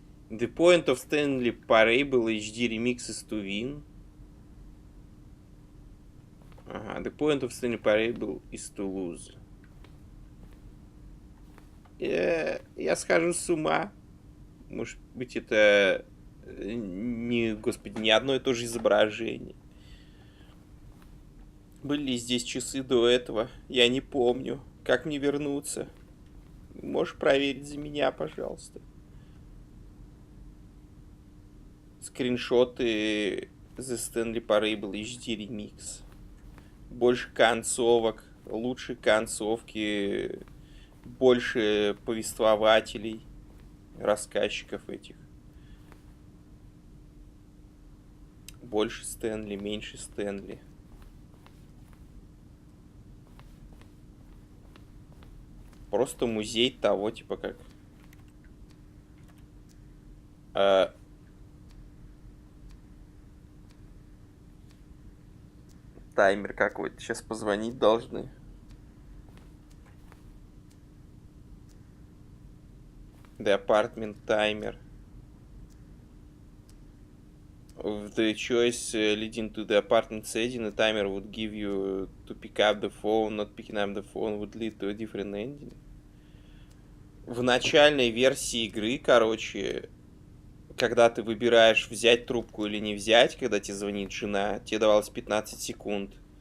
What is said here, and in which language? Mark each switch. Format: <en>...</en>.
<en>The point of Stanley Parable HD Remix is to win. Ага, the point of Stanley Parable is to lose.</en> <ru>Я схожу с ума. Может быть, это не, господи, не одно и то же изображение. Были ли здесь часы до этого? Я не помню. Как мне вернуться? Можешь проверить за меня, пожалуйста? Скриншоты The Stanley Parable HD Remix. Больше концовок, лучшие концовки, больше повествователей, рассказчиков этих. Больше Стэнли, меньше Стэнли. Просто музей того, типа как... Таймер какой-то. Сейчас позвонить должны.</ru> <en>The apartment timer. The choice leading to the apartment setting, the timer would give you to pick up the phone. Not picking up the phone would lead to a different ending.</en> <ru>В начальной версии игры, короче, когда ты выбираешь, взять трубку или не взять, когда тебе звонит жена, тебе давалось 15 секунд.</ru>